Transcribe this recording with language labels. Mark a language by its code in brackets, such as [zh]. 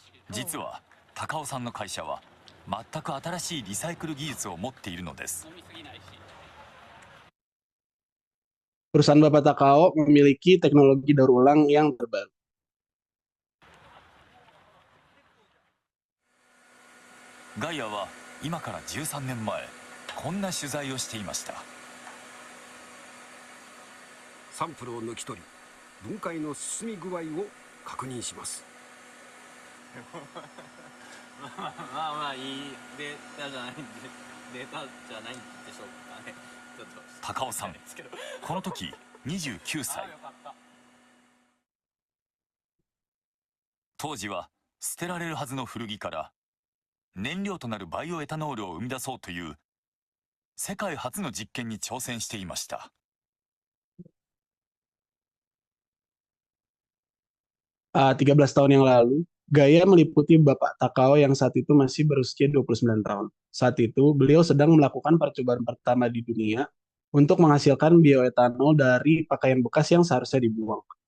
[ja] 実は高尾さんの会社は全く新しいリサイクル技術を持っているのです。 [id] Perusahaan Bapak Takao memiliki teknologi daur ulang yang terbaru. [ja] ガイアは今から13年前こんな取材をしていました。サンプルを抜き取り分解の進み具合を確認します。まあいいデータじゃないんでしょうかね。ちょっと高尾さん、この時29歳。当時は捨てられるはずの古着から燃料となるバイオエタノールを生み出そうという世界初の実験に挑戦していました。 [id] 13 tahun yang lalu, Gaya meliputi Bapak Takao yang saat itu masih berusia 29 tahun. Saat itu, beliau sedang melakukan percobaan pertama di dunia untuk menghasilkan bioetanol dari pakaian bekas yang seharusnya dibuang.